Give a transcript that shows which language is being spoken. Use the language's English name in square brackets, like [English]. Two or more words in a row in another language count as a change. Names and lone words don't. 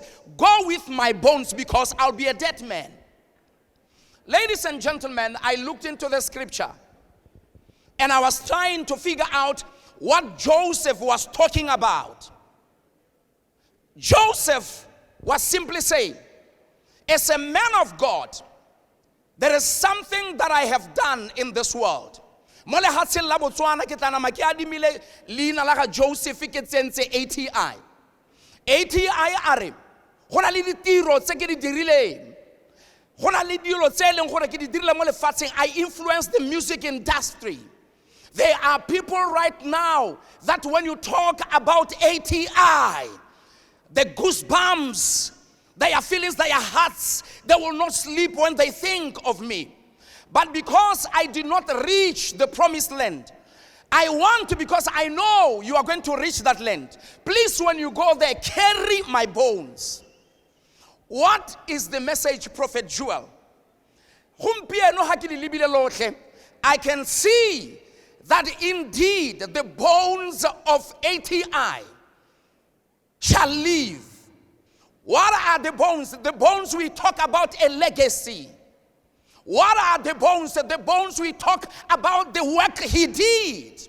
[English] Go with my bones, because I'll be a dead man. Ladies and gentlemen, I looked into the scripture and I was trying to figure out what Joseph was talking about. Joseph was simply saying, as a man of God, there is something that I have done in this world. [Tswana] Mole hatse la Botswana ke tla na ma ke adimile leina la ga Joseph ke tsentse ATI. ATI are go na le ditiro tse ke di dirileng. Go na le dilo tse leng gore ke di dirile mo lefatsheng. [English] I influence the music industry. There are people right now that when you talk about ATI, the goosebumps, their feelings, their hearts, they will not sleep when they think of me. But because I did not reach the promised land, I want to, because I know you are going to reach that land. Please, when you go there, carry my bones. What is the message, Prophet Joel? [Tswana] Gompieno ha ke di lebile lotlhe, [English] I can see that indeed the bones of ATI shall live. What are the bones? The bones we talk about a legacy. What are the bones? The bones we talk about the work he did.